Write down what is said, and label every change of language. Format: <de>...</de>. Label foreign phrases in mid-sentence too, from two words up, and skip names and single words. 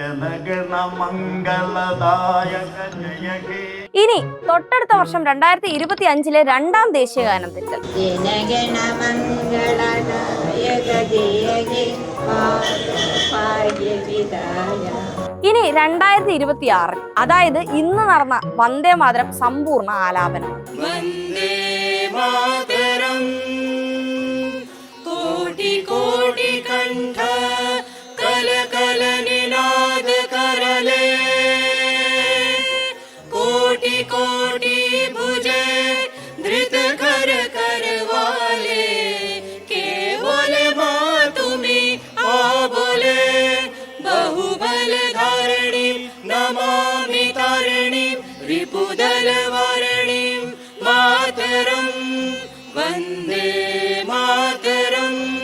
<ml>ഇനി തൊട്ടടുത്ത വർഷം 2025 രണ്ടാം ദേശീയ ഗാനം തെറ്റൽ. ഇനി 2026 അതായത് ഇന്ന് നടന്ന വന്ദേ മാതരം സമ്പൂർണ്ണ ആലാപനം.</ml> <bn>কোটি কোটি কণ্ঠ কল কল নিনাদ করলে কোটি কোটি ভুজে ধৃত কর করবালে কেবল মা তুমি আ বোলে বহুবল ধারিণী নমামি তারিণী রিপুদল বারিণী মাতরং বন্দে মাতরং.</bn>